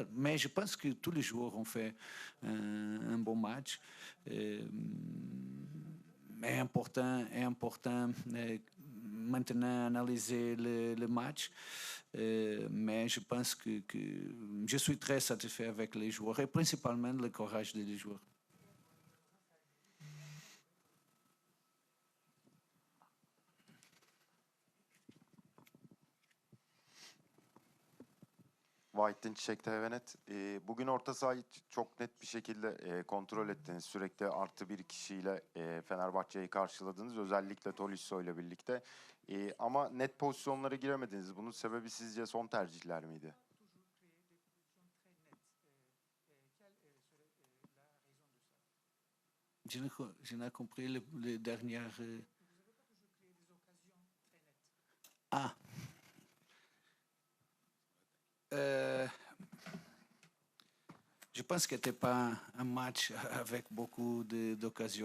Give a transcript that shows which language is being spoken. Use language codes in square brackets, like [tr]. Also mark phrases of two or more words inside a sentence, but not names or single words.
[fr] Mais je pense que tous les joueurs ont fait un bon match. est important maintenant analyser le match. Mais je pense que je suis très satisfait avec les joueurs et principalement le courage des joueurs. [tr] Vahittin Çiçek TVNet. Bugün orta sahayı çok net bir şekilde kontrol ettiniz. Sürekli artı bir kişiyle Fenerbahçe'yi karşıladınız. Özellikle Tolisso ile birlikte. Ama net pozisyonlara giremediniz. Bunun sebebi sizce son tercihler miydi? [fr] Je n'ai compris le dernier. Ah. Je pense que ce n'était pas un match avec beaucoup d'occasions.